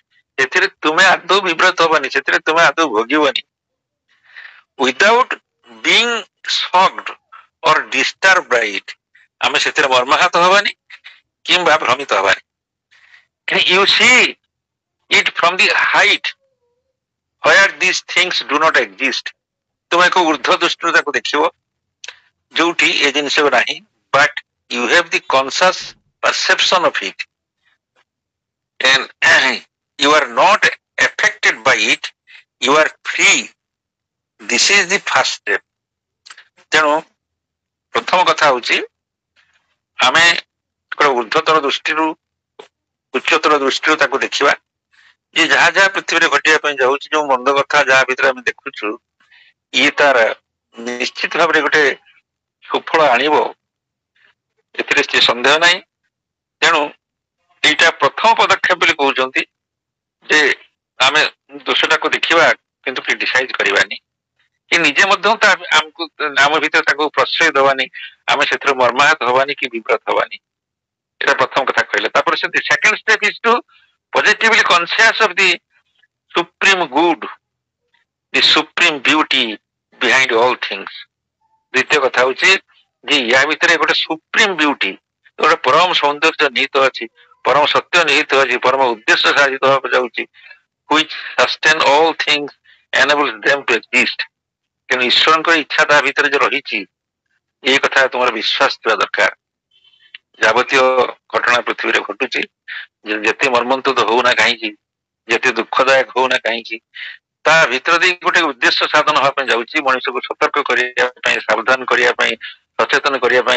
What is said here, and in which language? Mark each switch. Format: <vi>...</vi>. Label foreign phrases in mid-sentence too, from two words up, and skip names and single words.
<or>ସେଥିରେ ତୁମେ ଆଦୌ ବିବ୍ରତ ହବନି, ସେଥିରେ ତୁମେ ଆଦୌ ଭୋଗିବନି।</or> <en>without being shocked or disturbed by it.</en> <or>ଆମେ ସେଥିରେ ମର୍ମାହତ ହବାନି କିମ୍ବା ଭ୍ରମିତ ହବାନି।</or> <en>you see it from the height where these things do not exist।</en> <or>ତୁମେ ଏକ ଉର୍ଦ୍ଧ୍ୱ ଦୃଷ୍ଟିରୁ ତାକୁ ଦେଖିବ ଯୋଉଠି ଏ ଜିନିଷ ନାହିଁ,</or> <en>but you have the conscious perception of it and you are not affected by it, you are free। this is the first step।</en> <or>ତେଣୁ ପ୍ରଥମ କଥା ହଉଛି ଆମେ ଉର୍ଦ୍ଧ୍ୱତର ଦୃଷ୍ଟିରୁ ଉଚ୍ଚତର ଦୃଷ୍ଟିରୁ ତାକୁ ଦେଖିବା ଯେ ଯାହା ଯାହା ପୃଥିବୀରେ ଘଟିବା ପାଇଁ ଯାଉଛି, ଯୋଉ ମନ୍ଦ କଥା ଯାହା ଭିତରେ ଆମେ ଦେଖୁଛୁ, ଇଏ ତାର ନିଶ୍ଚିତ ଭାବରେ ଗୋଟେ ସୁଫଳ ଆଣିବ, ଏଥିରେ ସେ ସନ୍ଦେହ ନାହିଁ। ତେଣୁ ଏଇଟା ପ୍ରଥମ ପଦକ୍ଷେପ ବୋଲି କହୁଛନ୍ତି ଯେ ଆମେ ଦୋଷଟାକୁ ଦେଖିବା କିନ୍ତୁ କ୍ରିଟିସାଇଜ କରିବାନି, କି ନିଜେ ମଧ୍ୟ ଆମକୁ ଆମ ଭିତରେ ତାକୁ ପ୍ରଶ୍ରୟ ଦବାନି, ଆମେ ସେଥିରେ ମର୍ମାହତ ହବାନି କି ବିବ୍ରତ ହବାନି। ଏଇଟା ପ୍ରଥମ କଥା କହିଲେ। ତାପରେ ସେମିତି</or> <en>second step is to positively conscious of the supreme good, the supreme beauty behind all things।</en> <or>ଦ୍ୱିତୀୟ କଥା ହଉଛି ଯେ ୟା ଭିତରେ ଗୋଟେ</or> <en>supreme beauty,</en> <or>ଗୋଟେ ପରମ ସୌନ୍ଦର୍ଯ୍ୟ ନିହିତ ଅଛି, ପରମ ସତ୍ୟ ନିହିତ ଅଛି, ପରମ ଉଦ୍ଦେଶ୍ୟ ସାଧିତ ହେବାକୁ ଯାଉଛି,</or> <en>which sustain all things, enables them to exist।</en> <or>ତେଣୁ ଈଶ୍ୱରଙ୍କର ଇଚ୍ଛା ତା ଭିତରେ ଯୋଉ ରହିଛି, ଏଇ କଥା ତୁମର ବିଶ୍ୱାସ ଥିବା ଦରକାର। ଯାବତୀୟ ଘଟଣା ପୃଥିବୀରେ ଘଟୁଛି, ଯେତେ ମର୍ମନ୍ତୁଦ ହଉନା କାହିଁକି, ଯେତେ ଦୁଃଖଦାୟକ ହଉନା କାହିଁକି, ତା ଭିତରେ ଦେଇ ଗୋଟେ ଉଦ୍ଦେଶ୍ୟ ସାଧନ ହେବା ପାଇଁ ଯାଉଛି, ମଣିଷକୁ ସତର୍କ କରିବା ପାଇଁ, ସାବଧାନ କରିବା ପାଇଁ, ସଚେତନ କରିବା ପାଇଁ।</or>